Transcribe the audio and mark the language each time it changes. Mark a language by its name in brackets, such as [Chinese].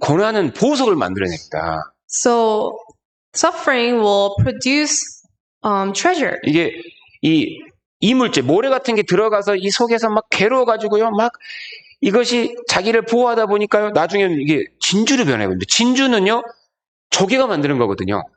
[Korean] 고난은 보석을 만들어냅니다. [English] So suffering will produce treasure. [Korean] 이게 이 이물질, 모래 같은 게 들어가서 이 속에서 막 괴로워가지고요, 막 이것이 자기를 보호하다 보니까요, 나중에는 이게 진주로 변해거든요. 진주는요, 조개가 만드는 거거든요.